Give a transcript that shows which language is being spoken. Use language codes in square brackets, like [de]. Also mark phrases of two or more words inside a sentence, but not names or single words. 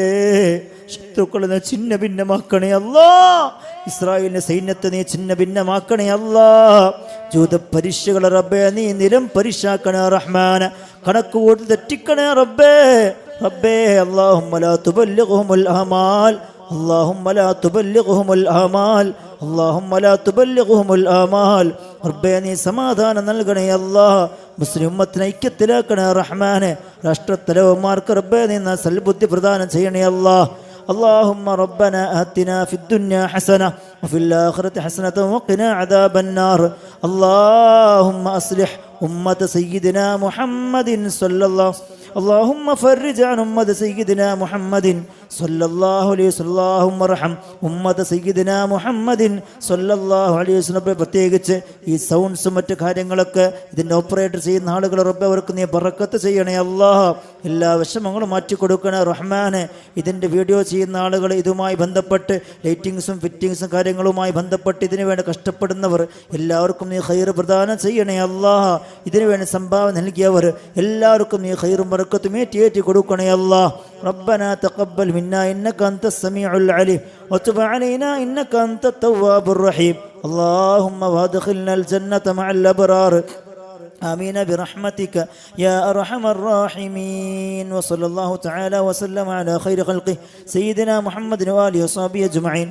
[ml] ശത്രുക്കളെ നീ ഛിന്ന ഭിന്നമാക്കണേ അല്ലാ. ഇസ്രായേലിന്റെ സൈന്യത്തെ നീ ഛിന്ന ഭിന്നമാക്കണേ അല്ലാ. ജൂത പരീക്ഷകളെ റബ്ബേ നീ നിരം പരീക്ഷാക്കണേ റഹ്മാൻ. കണക്ക് കൂട്ടി തെറ്റിക്കണേ റബ്ബേ. റബ്ബേ [ar] اللهم لا تبلغهم الآمال اللهم لا تبلغهم الآمال اللهم لا تبلغهم الآمال [ml] റബ്ബേ നീ സമാധാനം നൽകണേ അല്ലാഹ്. മുസ്ലിം ഉമ്മത്തിനെ ഐക്യത്തിലാക്കണേ റഹ്മാനെ. രാഷ്ട്രത്തലവന്മാർക്ക് റബ്ബേ നീ സൽബുദ്ധി പ്രദാനം ചെയ്യണേ അല്ലാഹ്. [ar] اللهم ربنا آتنا في الدنيا حسنة وفي الآخرة حسنة وقنا عذاب النار. اللهم أصلح أمة سيدنا محمد صلى الله اللهم فرج عن أمة سيدنا محمد صلى الله عليه وسلم. اللهم ارحم أمة سيدنا محمد صلى الله عليه وسلم. [ml] പ്രത്യേകിച്ച് ഈ സൗണ്ട്സും മറ്റു കാര്യങ്ങളൊക്കെ ഇതിൻ്റെ ഓപ്പറേറ്റർ ചെയ്യുന്ന ആളുകൾ റബ്ബേ അവർക്ക് നീ ബറക്കത്ത് ചെയ്യണേ അല്ലാഹ്. എല്ലാ വിഷമങ്ങളും മാറ്റിക്കൊടുക്കണേ റഹ്മാനെ. ഇതിൻ്റെ വീഡിയോ ചെയ്യുന്ന ആളുകൾ, ഇതുമായി ബന്ധപ്പെട്ട് [en] lightings fittings [ml] കാര്യങ്ങളുമായി ബന്ധപ്പെട്ട് ഇതിനു വേണ്ടി കഷ്ടപ്പെടുന്നവർ എല്ലാവർക്കും നീ ഖൈർ പ്രദാനം ചെയ്യണേ അല്ലാഹ്. ഇതിനു വേണ്ടി സംഭാവന നൽകിയവർ എല്ലാവർക്കും നീ ഖൈറും ബറക്കത്തും ഏറ്റി കൊടുക്കണേ അല്ലാഹ്. [ar] ربنا تقبل منا إنك أنت السميع العليم وتب علينا إنك أنت التواب الرحيم. اللهم وادخلنا الجنة مع الأبرار آمين برحمتك يا أرحم الراحمين. وصلى الله تعالى وسلم على خير خلقه سيدنا محمد وآله وصحبه أجمعين.